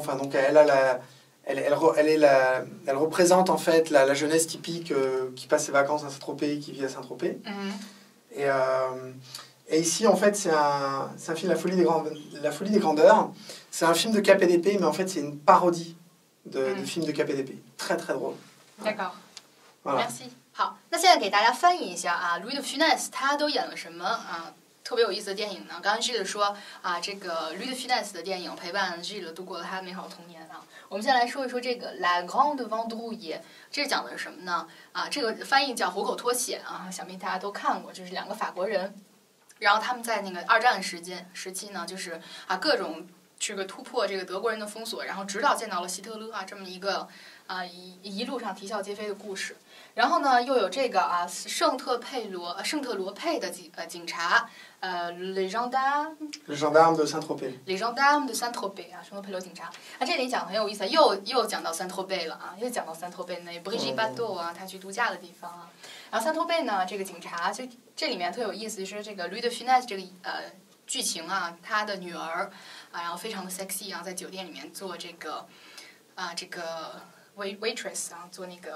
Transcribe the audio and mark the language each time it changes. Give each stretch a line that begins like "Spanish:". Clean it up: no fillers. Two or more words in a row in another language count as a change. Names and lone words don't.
French: Enfin, donc elle représente en fait la jeunesse typique qui passe ses vacances à Saint-Tropez, qui vit à Saint-Tropez. Et ici, en fait, c'est un film, La Folie des Grandeurs. C'est un film de KPDP, mais en fait, c'est une parodie de film de KPDP. Très, très drôle. D'accord. Voilà. Merci.
Chinese: 好，那现在给大家翻译一下啊 ，Louis de Funès 他都演了什么啊？特别有意思的电影呢？刚刚 Gilles 说啊，这个 Louis de Funès 的电影陪伴 Gilles 度过了他的美好童年啊。我们先来说一说这个 La Grande Vadrouille，这讲的是什么呢？啊，这个翻译叫《虎口脱险》啊，想必大家都看过，就是两个法国人。然后他们在那个二战时期呢，就是各种这个突破这个德国人的封锁，然后直到见到了希特勒这么一个一路上啼笑皆非的故事。然后呢，又有这个圣特罗佩的警察 les gendarmes de Saint-Tropez les gendarmes de Saint-Tropez 圣特佩罗警察。这里讲的很有意思，又讲到 Saint-Tropez 了又讲到 Saint-Tropez那 Brigitte Bardot 他去度假的地方然后 Saint-Tropez 呢，这个警察就这里面特有意思，是这个 Louis de Funès 这个剧情他的女儿然后非常的 sexy 在酒店里面做这个waitress 做那个